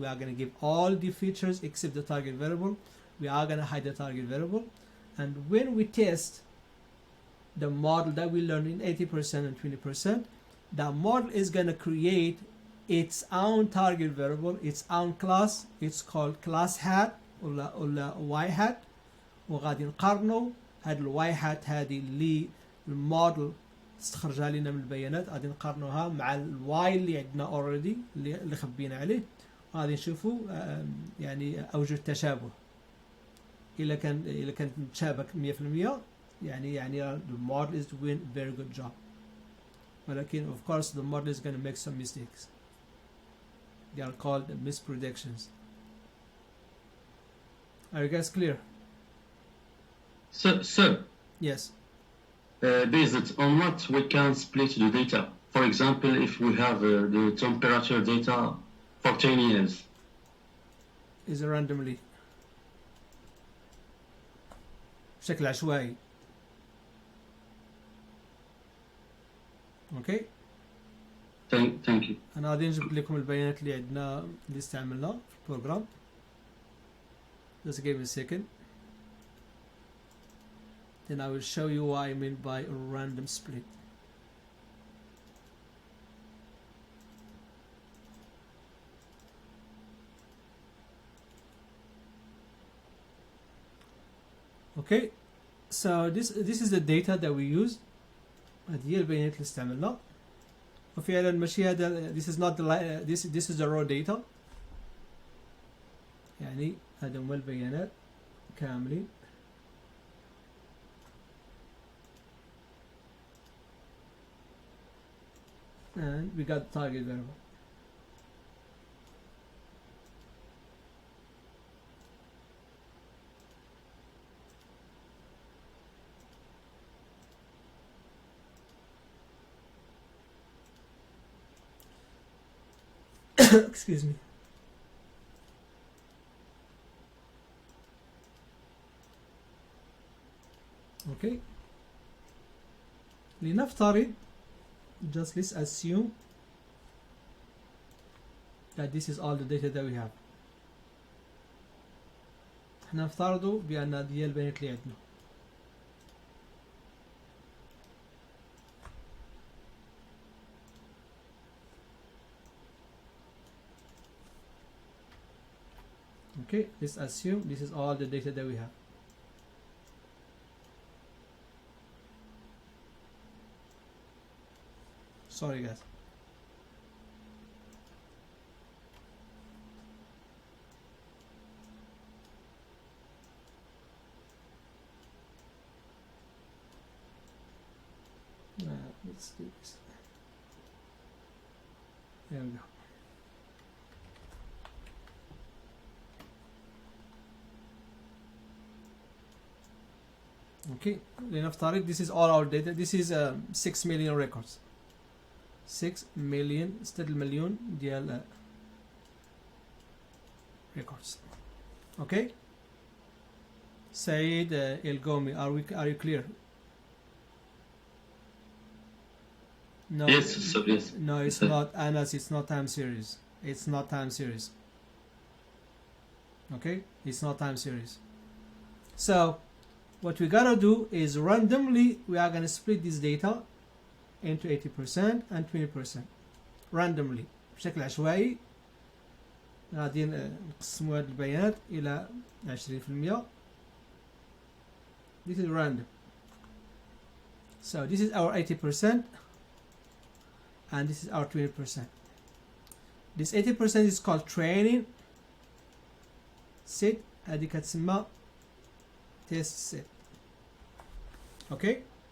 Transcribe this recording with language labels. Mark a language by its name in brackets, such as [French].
[English] We are going to give all the features except the target variable. We are going to hide the target variable. And when we test the model that we learned in 80% and 20%, that model is going to create its own target variable, its own class. It's called class hat [Arabic] ولا [English] y hat. [Arabic] وغادي نقارنوا هاد الواي هات هذه اللي الموديل استخرجها لنا من البيانات، غادي نقارنوها مع الواي اللي عندنا اوريدي اللي خبينا عليه، وغادي نشوفوا يعني اوجه التشابه. الا كانت متشابك 100% يعني [English] the model is doing a very good job. [Arabic] ولكن [English] of course the model is going to make some mistakes. They are called mispredictions. Are you guys clear? Sir. Yes. Based on what we can split the data. For example, if we have the temperature data for 10 years. Is randomly. [Arabic] بشكل عشوائي. [English] Okay. Thank you. [Arabic] أنا غادي نجيب لكم البيانات اللي عندنا اللي استعملنا في البروجرام. [English] Just give me a second. Then I will show you what I mean by a random split. Okay, so this is the data that we use. [Arabic] هذه هي البيانات اللي استعملنا. وفعلا ماشي هذا [English] this is not the this is the raw data. [Arabic] يعني هذا هما البيانات كاملين. [English] And we got the target variable. Excuse me. Okay. [Arabic] لنفترض, [English] just let's assume that this is all the data that we have. [Arabic] احنا نفترضوا بأن هذه هي البيانات اللي عندنا. [English] Okay, let's assume this is all the data that we have. Sorry guys. Let's do this. There we go. Okay, [Arabic] لنفترض [English] this is all our data. This is 6 million records. 6 million [Arabic] ستة المليون ديال records. [English] Okay. Said Elgomi, are you clear? No. Yes, sir, yes. No, it's sir. not Anas, it's not time series. It's not time series. Okay? It's not time series. So what we gotta do is randomly we are gonna split this data into 80% and 20% randomly [Arabic] بشكل عشوائي. غادي نقسموا هاد البيانات إلى 20%. [English] This is random. So this is our 80% and this is our 20%. This 80% is called training set. [Arabic] هذه كتسمى [English] test set. Okay.